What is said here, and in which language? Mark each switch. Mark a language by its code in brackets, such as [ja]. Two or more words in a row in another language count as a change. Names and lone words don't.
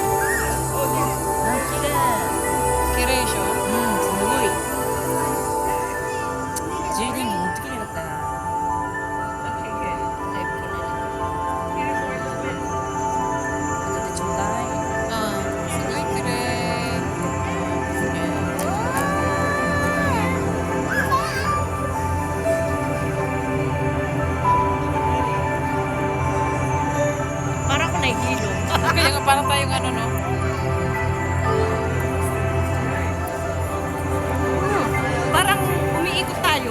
[ja] あ、綺麗。綺麗でしょ。すごい。充電器持ってきなかったな。後でちょうだい。すごい綺麗。 [tl] Parang ako nahihilo. Kaya nga parang tayong ano, no? Parang umiikot tayo.